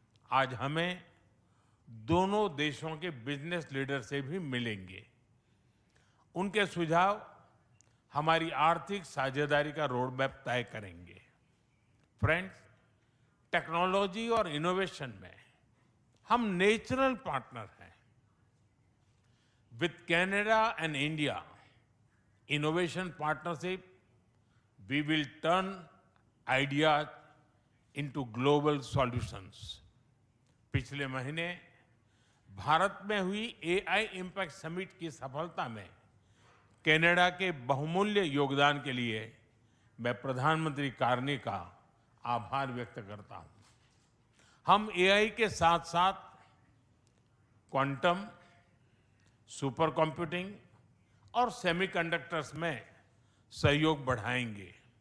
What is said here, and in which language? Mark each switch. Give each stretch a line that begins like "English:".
Hindi: आज हमें दोनों देशों के बिजनेस लीडर से भी मिलेंगे। उनके सुझाव हमारी आर्थिक साझेदारी का रोड मैप तय करेंगे। फ्रेंड्स, टेक्नोलॉजी और इनोवेशन में हम नेचुरल पार्टनर हैं।
English: With Canada and India innovation partnership, we will turn ideas into global solutions.
Hindi: पिछले महीने भारत में हुई AI इम्पैक्ट समिट की सफलता में कनाडा के बहुमूल्य योगदान के लिए मैं प्रधानमंत्री कार्नी का आभार व्यक्त करता हूं। हम AI के साथ साथ क्वांटम, सुपर कंप्यूटिंग और सेमीकंडक्टर्स में सहयोग बढ़ाएंगे।